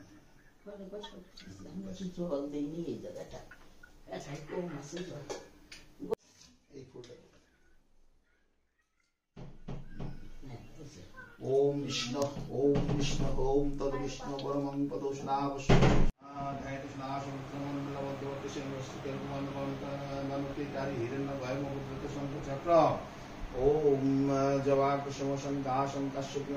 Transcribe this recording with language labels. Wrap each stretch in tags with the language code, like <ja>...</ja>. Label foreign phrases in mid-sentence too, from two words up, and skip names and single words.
<bn>ফলের পর জল দেয়নি এই জায়গাটা আচ্ছা কম আছে জল এই ফুলটা হ্যাঁ</bn> <sa>ओम विष्णु ओम तद विष्णु परमं पदोष्णावश्य ओम जवाकुसुमसं दासं कश्यपं</sa>